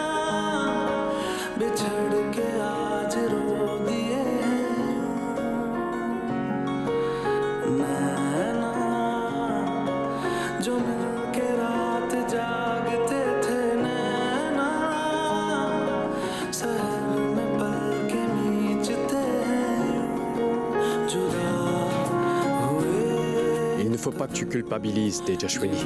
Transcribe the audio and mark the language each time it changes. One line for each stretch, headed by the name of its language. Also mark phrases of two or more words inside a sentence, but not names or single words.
Hindi: बिछड़ के आज रो दिए नैना जो मिल के रात जागते थे नैना सहर में पल के नीचते जुदा
French: Il ne faut pas que tu culpabilises, Tejaswini.